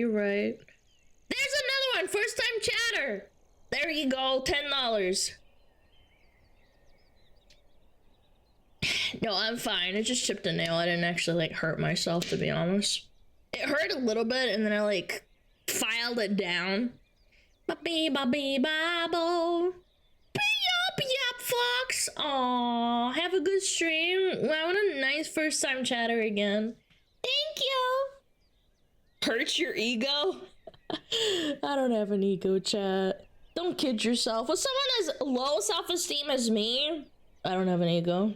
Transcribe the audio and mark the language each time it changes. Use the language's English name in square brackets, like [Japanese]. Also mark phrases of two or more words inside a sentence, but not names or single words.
[English] You're right. There's another one. First time chatter. There you go. $10. No, I'm fine. I just chipped a nail. I didn't actually like hurt myself, to be honest. It hurt a little bit, and then I like filed it down. Ba-bee-ba-bee-ba-bo. Yup, Fox. Aw, have a good stream. Wow, what a nice first time chatter again. Thank you. Hurts your ego? I don't have an ego, chat. Don't kid yourself. With someone as low self-esteem as me, I don't have an ego.